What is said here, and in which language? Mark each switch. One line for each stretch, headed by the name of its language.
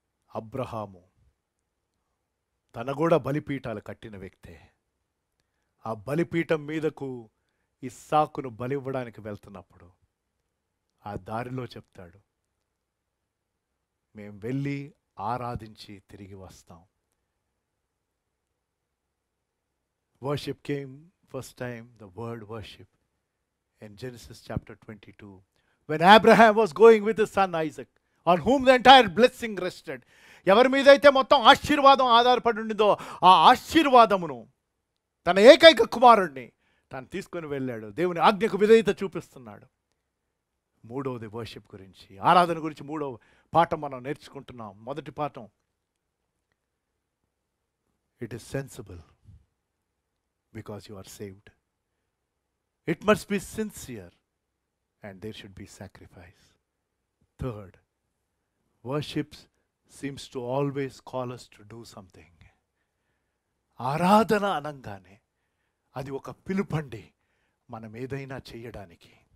Telugu: అబ్రహాము తన కూడా బలిపీఠాలు కట్టిన వ్యక్తే. ఆ బలిపీఠం మీదకు ఇస్సాకును బలివ్వడానికి వెళ్తున్నప్పుడు ఆ దారిలో చెప్తాడు, మేము వెళ్ళి ఆరాధించి తిరిగి వస్తాం.
English: Worship came first time, the word worship in Genesis chapter 22 when Abraham was going with his son Isaac on whom the entire blessing rested.
Telugu: ఎవరి మీద అయితే మొత్తం ఆశీర్వాదం ఆధారపడి ఉండిందో ఆ ఆశీర్వాదమును తన ఏకైక కుమారుణ్ణి తాను తీసుకొని వెళ్ళాడు. దేవుని ఆజ్ఞకు విధేయత చూపిస్తున్నాడు. మూడవది వర్షిప్ గురించి, ఆరాధన గురించి మూడవ పాఠం మనం నేర్చుకుంటున్నాం. మొదటి పాఠం,
English: It is sensible because you are saved. It must be sincere and there should be sacrifice. Third, worship seems to always call us to do something.
Telugu: ఆరాధన అనంగానే అది ఒక పిలుపండి మనం ఏదైనా చేయడానికి.